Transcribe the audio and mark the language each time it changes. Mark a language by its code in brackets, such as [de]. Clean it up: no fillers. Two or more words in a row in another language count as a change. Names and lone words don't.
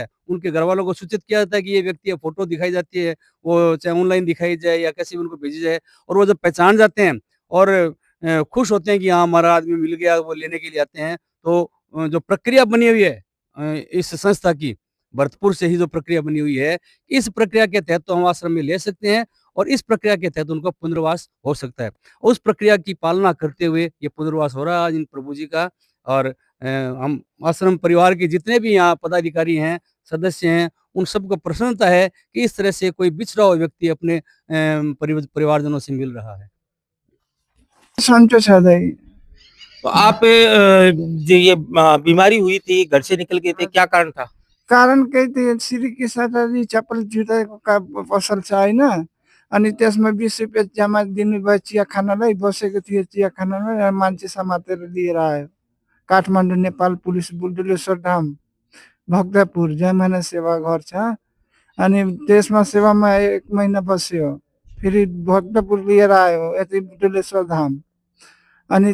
[hi] उनके घरवालों को सूचित किया जाता है कि ये व्यक्ति है, फ़ोटो दिखाई जाती है, वो चाहे ऑनलाइन दिखाई जाए या कैसे भी उनको भेजी जाए और वो जब पहचान जाते हैं और खुश होते हैं कि हाँ, हमारा आदमी मिल गया, वो लेने के लिए आते हैं, तो जो प्रक्रिया बनी हुई है इस संस्था की भरतपुर से ही जो प्रक्रिया बनी हुई है, इस प्रक्रिया के तहत तो हम आश्रम में ले सकते हैं और इस प्रक्रिया के तहत उनका पुनर्वास हो सकता है। उस प्रक्रिया की पालना करते हुए ये पुनर्वास हो रहा है आज इन प्रभु जी का और हम आश्रम परिवार के जितने भी यहाँ पदाधिकारी हैं, सदस्य हैं, उन सबको प्रसन्नता है कि इस तरह से कोई बिछड़ा हुआ व्यक्ति अपने परिवारजनों से मिल रहा है। [ne] सन्चो छँदै [hi] तो आप जो ये बीमारी हुई थी, घर से निकल गए थे, क्या कारण था? [ne] कारण केही त्यो सिरिकी सटरी चप्पल जुत्ताको पसल छ होइन अनि त्यसमा 20 रुपियाँ जम्मा दिनुभयो चिया खानलाई बसेको थियो चिया खानामा मान्छे समातेर लिएर आयो काठमाडौँ नेपाल पुलिस बुल्डुलेश्वर धाम भक्तपुर जयमाना सेवा घर छ अनि त्यसमा सेवामा 1 महिना बस्यो फेरि भक्तपुर लिएर आयो यतै बुल्डुलेश्वर धाम अनि